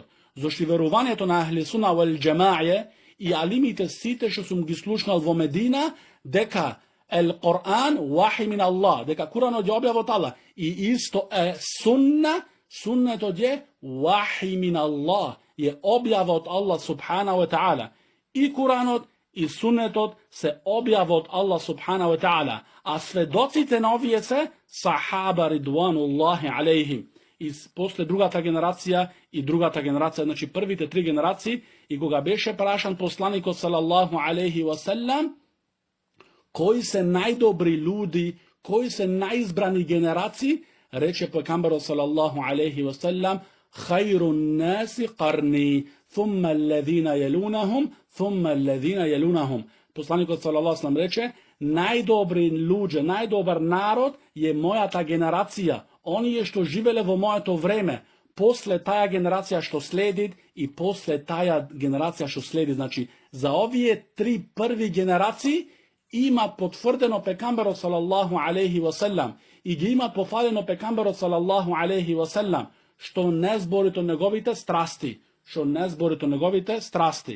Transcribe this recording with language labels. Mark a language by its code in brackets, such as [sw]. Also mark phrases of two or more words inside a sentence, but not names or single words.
[mk] Зашто верувањето на [ar] أهل السنة والجماعة [mk] и алимите сите што сум ги слушнал во Медина, дека [ar] القرآن وحي من الله, [mk] дека Куранот е објава од Аллах. И исто е Сунна, Суннетот е [ar] وحي من الله, [mk] е објава од Аллах [ar] سبحانه وتعالى. [mk] И Куранот и Суннетот се објава од Аллах [ar] سبحانه وتعالى, [mk] а сведоците на овие се сахаба [ar] رضوان الله عليهم. [mk] И после другата генерација и другата генерација, значи првите 3 генерации, и кога беше прашан посланикот [ar] صلى الله عليه وسلم, [mk] кои се најдобри луѓе, кои се најизбрани генерации, рече пекамберот [ar] صلى الله عليه وسلم, خير الناس قرني ثم الذين يلونهم ثم الذين يلونهم. [mk] Посланикот [ar] صلى الله عليه وسلم [mk] рече, најдобри луѓе, најдобар народ е мојата генерација, оние што живеле во моето време, после таја генерација што следи и после таја генерација што следи. Значи, за овие 3 први генерации има потврдено пекамберот [ar] صلى الله عليه وسلم [mk] и ги има пофалено пекамберот [ar] صلى الله عليه وسلم, [mk] што не зборито неговите страсти, што не зборито неговите страсти.